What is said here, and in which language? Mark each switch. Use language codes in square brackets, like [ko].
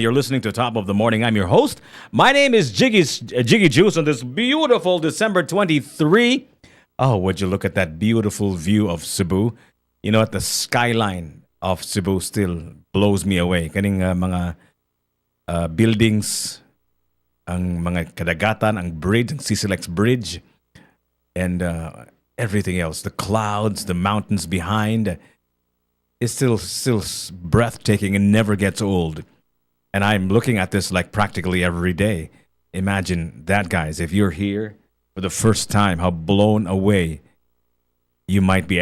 [en] You're listening to Top of the Morning. I'm your host. My name is Jiggy Juice on this beautiful December 23. Oh, would you look at that beautiful view of Cebu? You know what, the skyline of Cebu still blows me away. [ceb] Kaning mga buildings, ang mga kadagatan, ang bridge, ang Sisilex Bridge, [en] and everything else. The clouds, the mountains behind, is still breathtaking and never gets old. And I'm looking at this like practically every day. Imagine that, guys. If you're here for the first time, how blown away you might be.